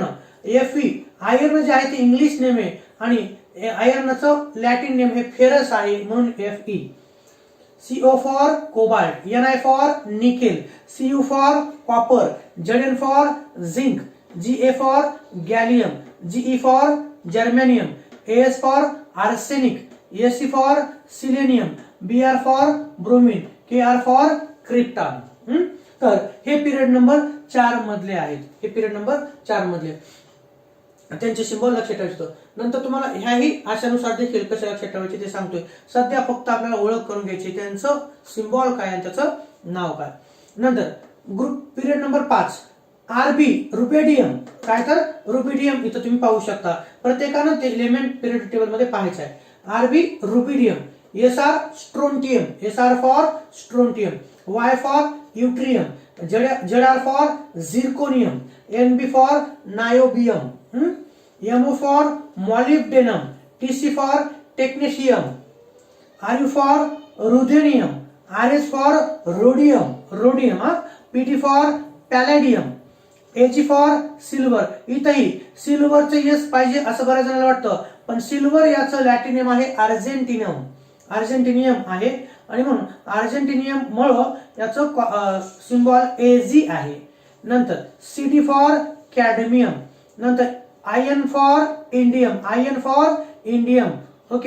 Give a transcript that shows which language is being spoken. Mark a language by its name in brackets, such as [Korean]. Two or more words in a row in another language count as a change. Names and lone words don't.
[Marathi] एफ ई आयर्न जे आहे ते [English] English name [Marathi] आहे आणि आयर्नचं [English] Latin name [Marathi] हे फेरस आहे म्हणून एफ ई. [English] CO for cobalt, Ni for nickel, Cu for copper, Zn for zinc, Ga for gallium, Ge for germanium, As for arsenic, Sc for selenium, Br for bromine, Kr for krypton. [Marathi] तर हे [English] period number 4 [Marathi] मधले आहेत. हे [English] period number 4 [Marathi] मधले त्यांचे सिम्बॉल लक्षात ठेवायचं. नंतर तुम्हाला ह्याही आशानुसार देखील कसे लक्षात ठेवायचे ते सांगतोय. सध्या फक्त आपल्याला ओळख करून घ्यायची, त्यांचं सिम्बॉल काय आणि त्याचं नाव काय. [English] नंतर group period number 5 Rb rubidium. [Marathi] काय तर रुबिडियम इथं तुम्ही पाहू शकता. प्रत्येकानं ते एलिमेंट [English] period table [Marathi] मध्ये पाहायचं आहे. [English] Rb rubidium. Sr strontium, Sr for strontium, Y for yttrium, ZR for zirconium, NB for niobium, MO for molybdenum, TC for technetium, RU for ruthenium, RS for rhodium, PT for palladium, AG for silver. [Marathi] इथंही सिल्वरचं यस पाहिजे असं बऱ्याच जणांना वाटतं, पण सिल्वर याचं [English] Latin name [Marathi] आहे अर्जेंटिनियम आहे, आणि म्हणून अर्जेंटिनियम मुळे याचं सिम्बॉल एजी आहे. [English] नंतर CD for cadmium, नंतर In for indium, okay.